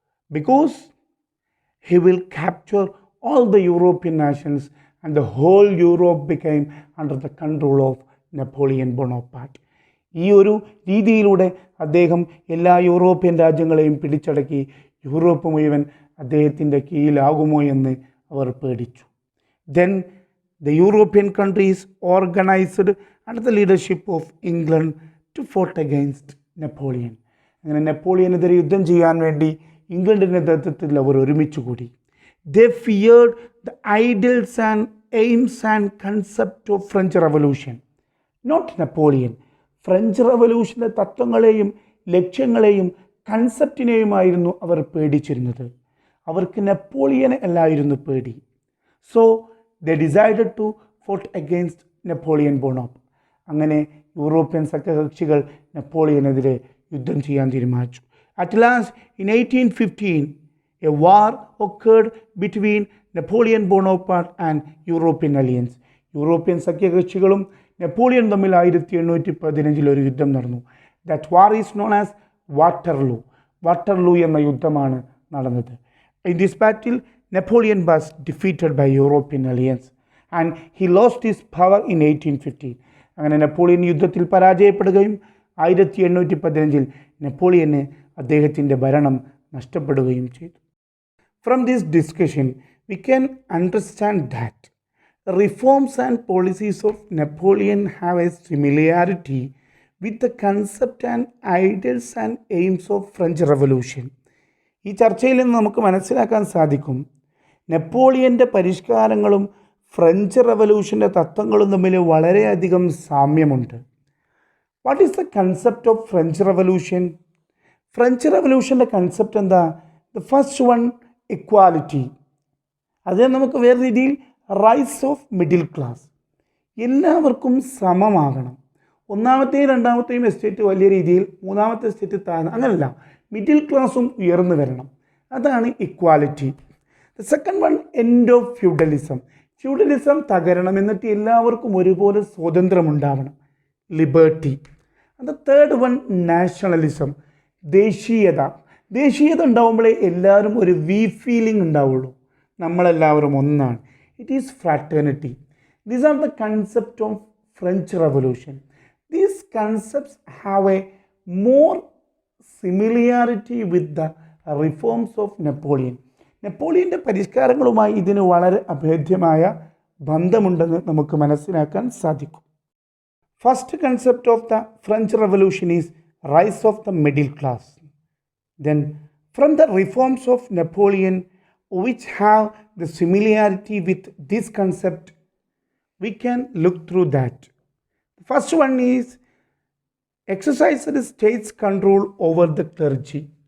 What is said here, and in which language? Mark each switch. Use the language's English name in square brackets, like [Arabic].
[English] Because he will capture all the European nations and the whole Europe became under the control of Napoleon Bonaparte. [Malayalam] ഈ ഒരു രീതിയിലൂടെ അദ്ദേഹം എല്ലാ European രാജ്യങ്ങളെയും പിടിച്ചടക്കി യൂറോപ്പ് മുഴുവൻ അദ്ദേഹത്തിൻ്റെ കീഴിലാകുമോ എന്ന് അവർ പേടിച്ചു. [English] Then the European countries organized under the leadership of England to fight against Napoleon. [Malayalam] അങ്ങനെ നെപ്പോളിയനെതിരെ യുദ്ധം ചെയ്യാൻ വേണ്ടി ഇംഗ്ലണ്ടിൻ്റെ നേതൃത്വത്തിൽ അവർ ഒരുമിച്ച് കൂടി. [English] They feared the ideals and aims and concept of French Revolution, not Napoleon. [Malayalam] French റവല്യൂഷൻ്റെ തത്വങ്ങളെയും ലക്ഷ്യങ്ങളെയും കൺസെപ്റ്റിനെയുമായിരുന്നു അവർ പേടിച്ചിരുന്നത്. അവർക്ക് നെപ്പോളിയനെ അല്ലായിരുന്നു പേടി. [English] So they decided to fought against Napoleon Bonaparte. [Malayalam] അങ്ങനെ യൂറോപ്യൻ സഖ്യകക്ഷികൾ നെപ്പോളിയനെതിരെ യുദ്ധം ചെയ്യാൻ തീരുമാനിച്ചു. [English] At last in 1815 a war occurred between Napoleon Bonaparte and European alliance. [Malayalam] European സഖ്യകക്ഷികളും Napoleon തമ്മിൽ 1815 ഒരു യുദ്ധം നടന്നു. [English] that war is known as Waterloo [Malayalam] എന്ന യുദ്ധമാണ് നടന്നത്. [English] In this battle Napoleon was defeated by European alliance and he lost his power in 1815. [Malayalam] അങ്ങനെ Napoleon യുദ്ധത്തിൽ പരാജയപ്പെടുകയും 1815 നെപ്പോളിയന് അദ്ദേഹത്തിൻ്റെ ഭരണം നഷ്ടപ്പെടുകയും ചെയ്തു. [English] From this discussion we can understand that reforms and policies of Napoleon have a similarity with the concept and ideals and aims of French Revolution. [Malayalam] ഈ ചർച്ചയിൽ നിന്ന് നമുക്ക് മനസ്സിലാക്കാൻ സാധിക്കും, നെപ്പോളിയൻ്റെ പരിഷ്കാരങ്ങളും ഫ്രഞ്ച് റവല്യൂഷൻ്റെ തത്വങ്ങളും തമ്മിൽ വളരെയധികം സാമ്യമുണ്ട്. [English] What is the concept of French Revolution? [Malayalam] French റവല്യൂഷൻ്റെ concept എന്താ? [English] The first one, equality. [Malayalam] അത് നമുക്ക് വേറെ രീതിയിൽ [English] Rise of middle class. [Malayalam] എല്ലാവർക്കും സമമാകണം. ഒന്നാമത്തെയും രണ്ടാമത്തെയും എസ്റ്റേറ്റ് വലിയ രീതിയിൽ, മൂന്നാമത്തെ എസ്റ്റേറ്റ് താഴ്ന്ന, അങ്ങനെയല്ല, മിഡിൽ ക്ലാസ്സും ഉയർന്നു വരണം. [English] അതാണ് equality. The second one, end of feudalism. [Malayalam] Feudalism തകരണം, എന്നിട്ട് എല്ലാവർക്കും ഒരുപോലെ സ്വാതന്ത്ര്യമുണ്ടാവണം, liberty. [English] the third one, [Malayalam] nationalism, ദേശീയത ഉണ്ടാവുമ്പോഴേ എല്ലാവരും ഒരു ഫീലിംഗ് ഉണ്ടാവുള്ളൂ, നമ്മളെല്ലാവരും ഒന്നാണ്. [English] It is fraternity. These are the concepts of French Revolution. These concepts have a more similarity with the reforms of Napoleon. [Malayalam] നെപ്പോളിയൻ്റെ പരിഷ്കാരങ്ങളുമായി ഇതിന് വളരെ അഭേദ്യമായ ബന്ധമുണ്ടെന്ന് നമുക്ക് മനസ്സിലാക്കാൻ സാധിക്കും. [English] First concept of the French Revolution is rise of the middle class. Then from the reforms of Napoleon which have the similarity with this concept, we can look through that. The first one is exercise the state's control over the clergy.